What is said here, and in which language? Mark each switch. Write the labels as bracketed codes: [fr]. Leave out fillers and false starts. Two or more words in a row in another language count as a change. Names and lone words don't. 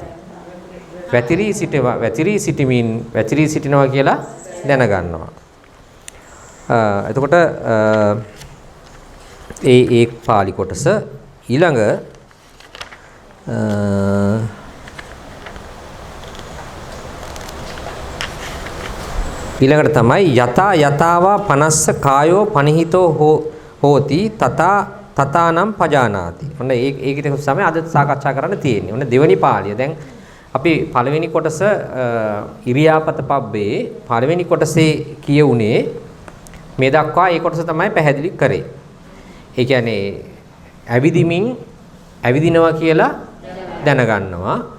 [si] වැතිරී සිටිනවා කියලා දැනගන්නවා. එතකොට ඒ පාළි කොටස ඊළඟ ඊළඟට තමයි [pi] යතාවා පනස්ස කායෝ පනිහිතෝ හෝති තතානම් පජානාති. [si] ඔන්න ඒකට තමයි අද සාකච්ඡා කරන්න තියෙන්නේ. ඔන්න දෙවෙනි පාළිය. දැන් අපි පළවෙනි කොටස [pi] ඉරියාපත පබ්බේ [si] පළවෙනි කොටසේ කියුනේ මේ දක්වා ඒ කොටස තමයි පැහැදිලි කරේ. ඒ කියන්නේ ඇවිදිනවා කියලා දැනගන්නවා.